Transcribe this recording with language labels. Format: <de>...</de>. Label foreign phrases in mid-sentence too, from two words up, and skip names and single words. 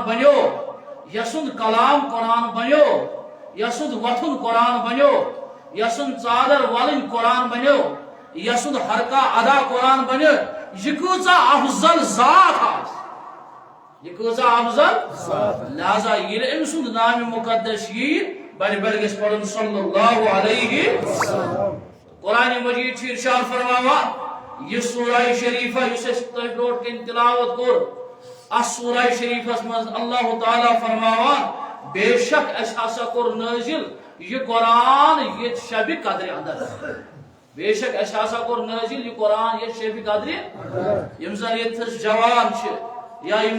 <ks>بنیو یسُنٛد کلام قرآن بنیو یسُنٛد وتھُن قرآن بنیو یسُنٛد ژادر ولٕنۍ قرآن بنیو یسُنٛد حرکہ ادا قرآن بنیو یہِ کۭژاہ افضل ذات آسہِ یہ کۭژاہ افضل لہذا ییٚلہِ أمۍ سُنٛد نامہِ مقدس یی بڑِ بڑِ گژھِ پرُن</ks> <ar>صلی اللہ علیہ</ar> <ks>قرآن مجید چھُ ارشاد فرماوان یہ سورہ شریفہ یُس اَسہِ تۄہہِ برونٛٹھ کَنہِ تلاوت کوٚر اتھ سورہ شریفس منٛز اللہ تعالیٰ فرماوان بے شک اَسہِ ہسا کوٚر نٲزِل یہ قرآن ییٚتہِ شبِ قدرِ اندر بے شک اَسہِ ہسا کوٚر نٲزِل یہ قرآن ییٚتہِ شبِ قدرِ یِم زن ییٚتھس جوان چھِ یا یِم</ks>